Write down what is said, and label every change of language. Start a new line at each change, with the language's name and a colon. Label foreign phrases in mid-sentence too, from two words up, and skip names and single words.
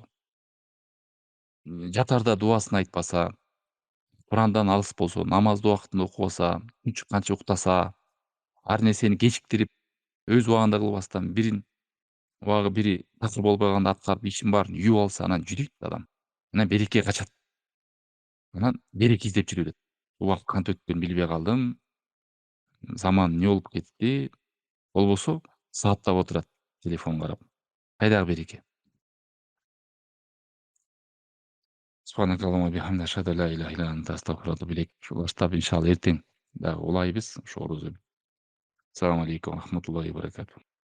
Kyrgyz: Жатарда дубасын айтпаса, Курандан алыс болсо, намазды убактында окубаса, күн чыкканча уктаса, ар нерсени кечиктирип, өз убагында кылбастан бирин убагы бири такыр болбой калганда аткарып, ишин баарын үйүп алса, анан жүрөйт адам. Анан береке качат. Анан береке издеп жүрө берет. Убакыт кантип өткөнүн билбей калдым, заман эмне болуп кетти, болбосо сааттап отурат телефон карап. Кайдагы береке?
Arabic: سبحانك اللهم وبحمدك أشهد أن لا إله إلا أنت أستغفرك وأتوب إليك.
Kyrgyz: Ушул баштап иншалла эртең дагы улайбыз ошо орозо.
Arabic: السلام عليكم ورحمة الله وبركاته.